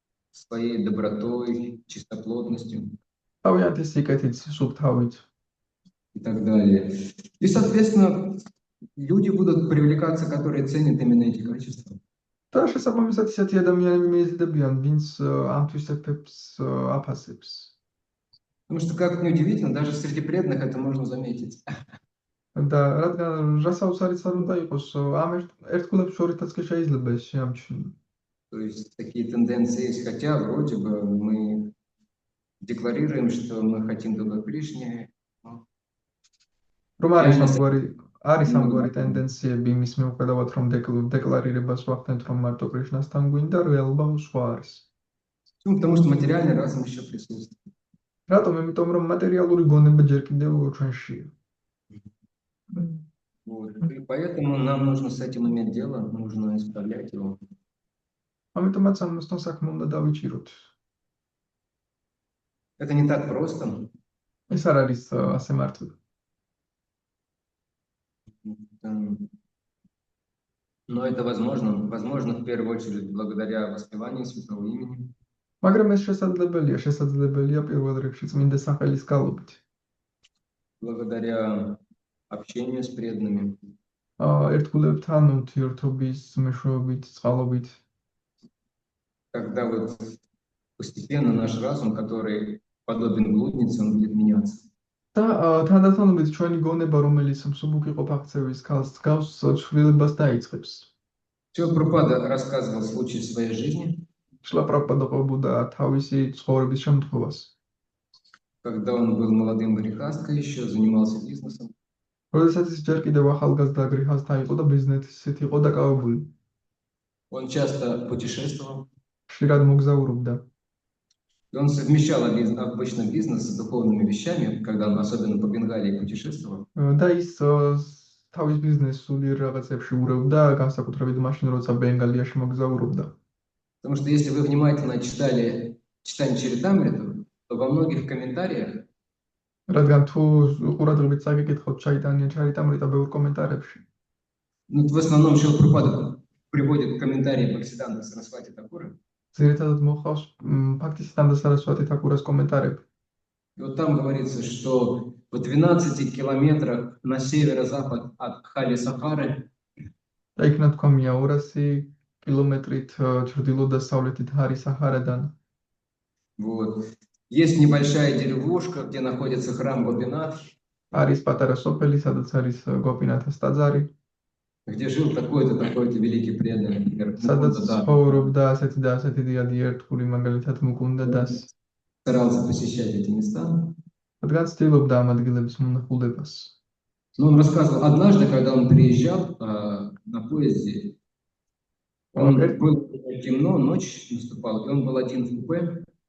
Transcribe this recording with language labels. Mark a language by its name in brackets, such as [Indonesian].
[Russian] своей добротой, чистоплотностью [Georgian] თავიანთი სიკეთით, სუფთავით. [Russian] и так далее. И, соответственно, люди будут привлекаться, которые ценят именно эти качества. [Georgian] და შესაბამისად ისეთი ადამიანები მიიზიდებიან, ვინც ამ თვისებებს აფასებს. [Russian] Потому что, как ни удивительно, даже среди преданных это можно заметить. [Georgian] და რადგან რასაუცარიც არ უნდა იყოს, ამ ერთგულებს შორითაც კი შეიძლება ეს შეამჩნიო. [Russian] То есть такие тенденции есть, хотя вроде бы мы декларируем, что мы хотим только Кришне. [Georgian] რომ არის ამგვარი ტენდენციები იმის მიუხედავად, რომ დეკლარირებას ვახდენთ, რომ მარტო კრიშნასთან გვინდა, რეალობა სხვა არის. [Russian] Почему? Потому что материальный разум еще присутствует. [Georgian] რატომ? იმიტომ რომ მატერიალური გონება ჯერ კიდევ ჩვენშია. [Russian] Вот. И поэтому нам нужно с этим иметь дело, нужно исправлять его. [Georgian] ამიტომაც ამასთან საქმე უნდა დავიჭიროთ. [Russian] Это не так просто, [Georgian] ეს არ არის ასე მარტივი. [Russian] но это возможно в первую очередь благодаря воспеванию святого имени, [Georgian] მაგრამ ეს შესაძლებელია პირველ რიგში წმინდა სახელის გალობით. [Russian] благодаря общению с преданными, [Georgian] ერთგულებთან ურთიერთობის მეშვეობით, წყალობით, [Russian] когда вот постепенно наш разум, который подобен блуднице, он будет меняться. [Georgian] და თანდათანობით ჩვენი გონება, რომელიც მსუბუქი ყოფა-ქცევის ქალს დგავს, ცვლილებას დაიწყებს. [Russian] Шрила Прабхупада рассказывал случай в своей жизни, [Georgian] შილა პრაბჰუპადა ყვებოდა თავისი ცხოვრების შემთხვევას. [Russian] когда он был молодым грехасткой, еще занимался бизнесом. [Georgian] როდესაც ის ჯერ კიდევ ახალგაზრდა გრიჰასთა იყო და ბიზნესით იყო დაკავებული. [Russian] Он часто путешествовал, [Georgian] ხშირად მოგზაურობდა. [Russian] и он совмещал обычно бизнес с духовными вещами, когда он особенно по Бенгалии путешествовал. [Georgian] და ის თავის ბიზნესს სულიერ რაღაცებში ურევდა, განსაკუთრებით მაშინ, როცა ბენგალიაში მოგზაურობდა. [Russian] Потому что если вы внимательно читали читание Чаритамриту, то во многих комментариях [Georgian] რადგან თუ ყურადღებით წაგიკითხოთ ჩაიტანია ჩარიტამრიტა ბევრ კომენტარებში. [Russian] ну, в основном Шрила Прабхупада приводит комментарии Бхактисиддханта Сарасвати Такура. [Georgian] ძირითადად მოხავს ფაქტისთან და სარასვატი თაკურას კომენტარები. [Russian] И вот там говорится, что в 12 километрах на северо-запад от Хали-Сахары [Georgian] და იქ ნათქვამია 200 კილომეტრით ჩრდილო-დასავლეთით ჰარი-საჰარადან. [Russian] вот, есть небольшая деревушка, где находится храм Гопинат, [Georgian] არის პატარა სოფელი, სადაც არის გოპინათას ტაძარი, [Russian] где жил такой-то великий преданный, например, [Georgian] სადაც [Russian] Мукунда Дас. [Georgian] ცხოვრობდა ასეთი და ასეთი დიადი ერთგული, მაგალითად მუკუნდა დას. [Russian] Старался посещать эти места. [Georgian] რადგან ცდილობდა ამ ადგილების მონახულებას. [Russian] Но он рассказывал, однажды, когда он приезжал на поезде, он был темно, ночь наступала, и он был один в купе.